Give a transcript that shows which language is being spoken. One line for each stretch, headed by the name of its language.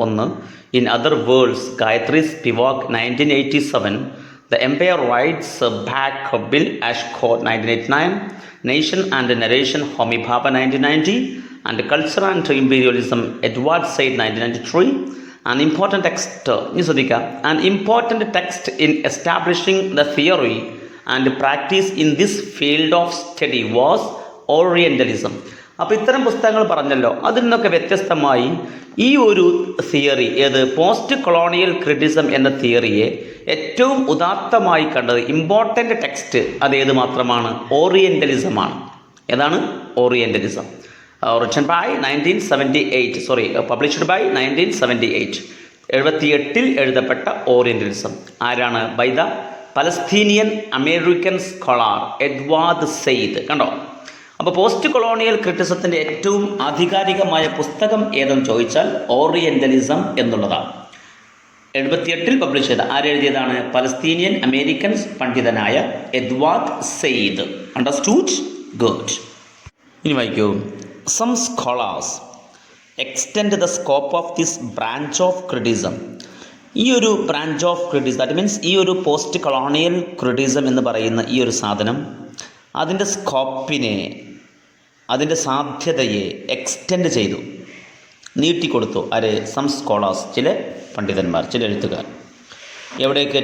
English: 1, in other worlds, Gayatri Spivak 1987, the empire writes back, Bill Ashcroft 1989, nation and narration, Homi Bhabha 1990, and Culture and Imperialism, Edward Said 1993, An important text, an important text in establishing the theory and practice in this field of study was Orientalism.
Malayalam: അപ്പോൾ ഇത്തരം പുസ്തകങ്ങൾ പറഞ്ഞല്ലോ, അതിൽ നിന്നൊക്കെ വ്യത്യസ്തമായി ഈ ഒരു theory, ഏത് പോസ്റ്റ് കൊളോണിയൽ ക്രിറ്റിസം എന്ന തിയറിയെ ഏറ്റവും ഉദാത്തമായി കണ്ടത്, ഇമ്പോർട്ടൻ്റ് ടെക്സ്റ്റ് അതേത് മാത്രമാണ്? ഓറിയൻ്റലിസമാണ്. ഏതാണ്? Orientalism.
English: written by 1978, published by 1978.
Malayalam: 78 എഴുതപ്പെട്ട ഓറിയൻ്റലിസം ആരാണ്?
English: By the Palestinian American scholar Edward Said.
Malayalam: കണ്ടോ? അപ്പോൾ പോസ്റ്റ് കൊളോണിയൽ ക്രിറ്റിസത്തിൻ്റെ ഏറ്റവും ആധികാരികമായ പുസ്തകം ഏതെന്ന് ചോദിച്ചാൽ ഓറിയൻ്റലിസം എന്നുള്ളതാണ്. 78 പബ്ലിഷ് ചെയ്ത ആരെഴുതിയതാണ്? പലസ്തീനിയൻ അമേരിക്കൻ പണ്ഡിതനായ എഡ്വാർഡ് സെയ്ദ്.
English: Understood? Good.
Malayalam: ഇനി വായിക്കൂ.
English: Some scholars extend the scope of this branch of criticism.
Malayalam: ഈ ഒരു branch of criticism,
English: that means
Malayalam: ഈ ഒരു പോസ്റ്റ് കൊളോണിയൽ ക്രിറ്റിസം എന്ന് പറയുന്ന ഈ ഒരു സാധനം, അതിൻ്റെ സ്കോപ്പിനെ, അതിൻ്റെ സാധ്യതയെ എക്സ്റ്റെൻഡ് ചെയ്തു, നീട്ടിക്കൊടുത്തു. ആര്?
English: some scholars,
Malayalam: ചില പണ്ഡിതന്മാർ, ചില എഴുത്തുകാർ. എവിടേക്ക്?